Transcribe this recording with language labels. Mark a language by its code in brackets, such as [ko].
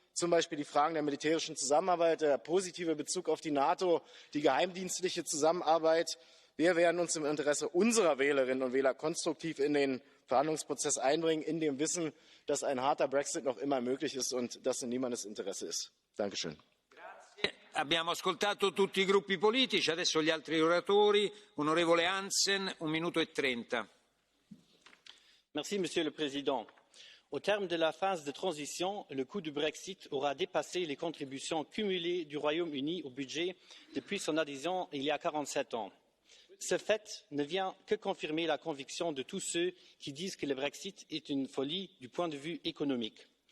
[de] Zum Beispiel die Fragen der militärischen Zusammenarbeit, der positive Bezug auf die NATO, die geheimdienstliche Zusammenarbeit. Wir werden uns im Interesse unserer Wählerinnen und Wähler konstruktiv in den Verhandlungsprozess einbringen, in dem Wissen, dass ein harter Brexit noch immer möglich ist und das in niemandes Interesse ist. Dankeschön. [it] Abbiamo ascoltato tutti i gruppi politici, adesso gli altri oratori. Onorevole Hansen, 1 minuto e 30. [fr] Merci, Monsieur le Président. Au terme de la phase de transition, le coût du Brexit aura dépassé les contributions cumulées du Royaume-Uni au budget depuis son adhésion il y a 47 ans. Ce fait ne vient que confirmer la conviction de tous ceux qui disent que le Brexit est une folie du point de vue économique.